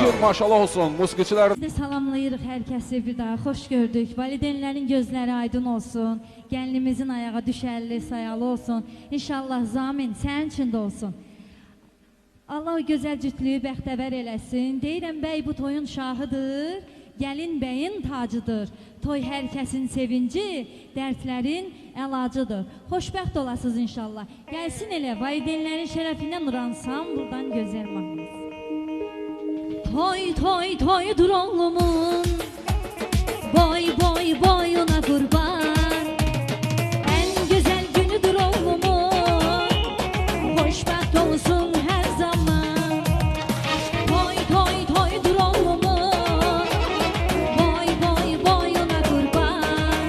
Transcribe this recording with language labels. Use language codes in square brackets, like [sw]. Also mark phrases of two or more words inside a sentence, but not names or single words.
[az] Bugün maşallah olsun musiqiçilər. Biz de salamlayırıq hər kəsi bir daha, xoş gördük. Valideynlərin gözləri aydın olsun, gəlinimizin ayağa düşərli, sayalı olsun. İnşallah zamin sənin içində olsun. Allah o gözəl cütlüyü bəxtəvər eləsin. Deyirəm, bəy bu toyun şahıdır, gəlin bəyin tacıdır. Toy hər kəsin sevinci, dərdlərin əlacıdır. Xoşbəxt olasınız inşallah. Gəlsin elə, valideynlərin şərəfindən uransam buradan gözəl mahnısı. Toy toy toydur oğlumun, boy boy boyuna kurban. [tr] En güzel günüdür oğlumun, [az] xoşbəxt olsun her zaman. [tr] Toy toy toydur oğlumun, boy boy boyuna kurban.